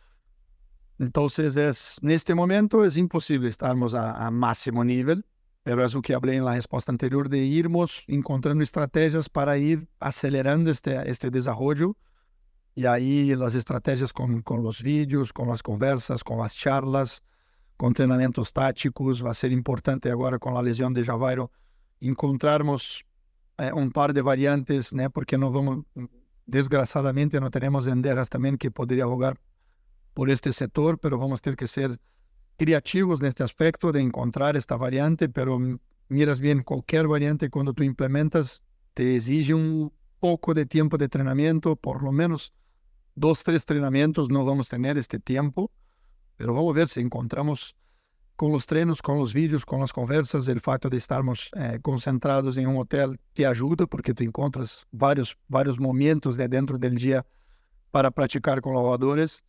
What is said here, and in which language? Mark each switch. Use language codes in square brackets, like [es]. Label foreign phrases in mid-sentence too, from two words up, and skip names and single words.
[es] Entonces, en este momento es imposible estarmos a máximo nivel, pero es lo que hablé en la respuesta anterior, de [pt] irmos encontrando [es] estrategias para ir acelerando este desarrollo. Y ahí las estrategias con los vídeos, con las conversas, con las charlas, con entrenamientos tácticos. [pt] Va a ser importante agora com a lesão de Javairo encontrarmos um par de variantes, né? Porque não vamos, desgraçadamente, não teremos Endejas também que poderia jogar por este setor, pero vamos ter que ser criativos neste aspecto de encontrar esta variante. [es] Pero miras bien, [pt] qualquer variante quando tu implementas te exige um pouco de tempo de treinamento, [es] por lo menos [pt] 2, 3 treinamentos. [es] No vamos a tener este tiempo. Pero vamos a ver si encontramos con los treinos, con los vídeos, con las conversas, el facto de estarmos concentrados en un hotel te ayuda porque tú encuentras varios momentos de dentro del día para practicar con los jugadores.